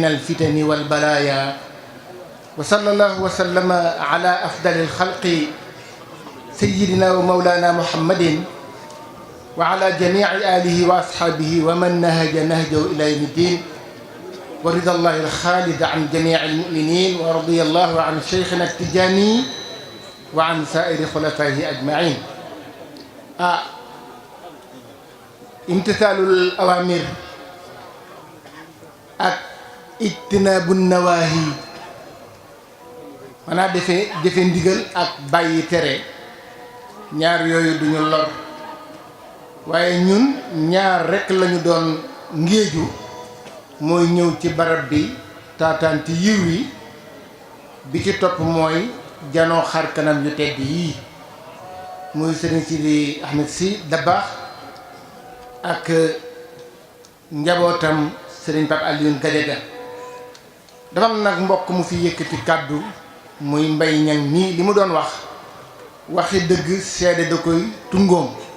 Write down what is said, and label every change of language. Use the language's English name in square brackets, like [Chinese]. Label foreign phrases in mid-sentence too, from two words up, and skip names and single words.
[Arabic] الفتن والبلايا وصلى الله وسلم على أفضل الخلق سيدنا ومولانا محمد وعلى جميع آله وأصحابه ومن نهج نهجه إلى يوم الدين ورضا الله الخالد عن جميع المؤمنين ورضي الله عن شيخنا التجاني وعن سائر خلفائه أجمعين امتثال الأوامر [Wolof] ak [Arabic] اجتناب النواهي [Wolof] maanaam jëfe ndigal ak bàyyi tere ñaar yooyu duñu lor waaye ñun ñaar rekk lañu doon ngéeju mooy ñëw ci barab bi taataan ci yiw yi bi ci topp mooy janoo xar kanam yu tedd yii muy sëriñ Sidi Ahmed Sy Dabakh ak njabootam sëriñ Pape Alioune Gadiaga dafa am nag mbokk mu fi yëkkati kàddu muy Mbay Ñang mii li mu doon wax waxi dëgg seede da koy tungoom